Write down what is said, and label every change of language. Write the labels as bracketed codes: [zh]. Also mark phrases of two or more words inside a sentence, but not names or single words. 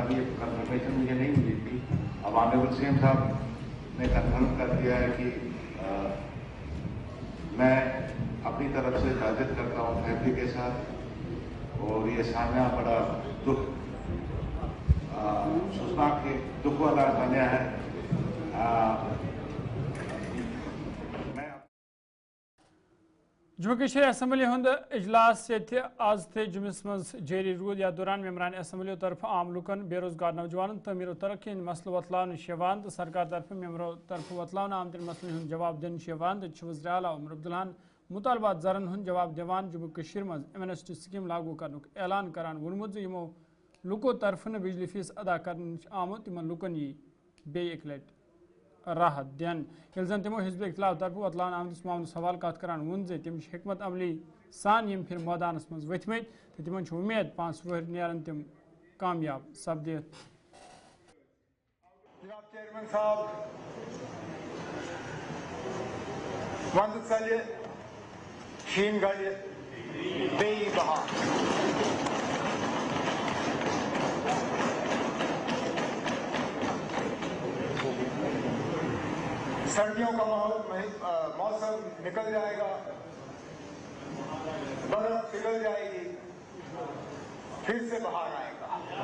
[ur] ابھی یہ کنفرمیشن مجھے نہیں ملی تھی. اب [en] Honourable CM [ur] صاحب نے کنفرم کر دیا ہے کہ میں اپنی طرف سے تعزیت کرتا ہوں فیملی کے ساتھ. اور یہ سامنا بڑا دکھ سوچناک دکھ والا بنیا ہے. [ks] جموں کشمیر اسمبلی ہند اجلاس یہ آز تھے جمس مز جاری رود یا دوران ممبران اسمبلی طرف عام لکن بے روزگار نوجوان تعمیر و ترقی ہند مسئلہ وتلان تو سرکار طرف ممبروں طرف وتلان آمتن مسئلہ ہند جواب دن تو وزیر اعلیٰ عمر عبداللہن مطالبات زرن ہند جواب دیوان جموں کشمیر مز [en] amnesty scheme [ks] لاگو کرنک اعلان کران وونمت یمو لکو طرف بجلی فیس ادا کرنے آمت ان لکن یہ بے ایک لٹ راحت دین یل زن تمو حزب اختلاف طرف وتلان آمتس معاملس حوالہ کت کران ون تم حکمت عملی سان یم پھر میدانس مز ورتمت تو تمن امید 5 ؤہر نیرن تم کامیاب سپدت. جناب چیئرمین صاحب ونٛدٕ ژَلہِ شیٖن گَلہِ بیٚیہِ بہار. [ur] سردیوں کا موسم نکل جائے گا, برف پگھل جائے گی, پھر سے بہار آئے گا.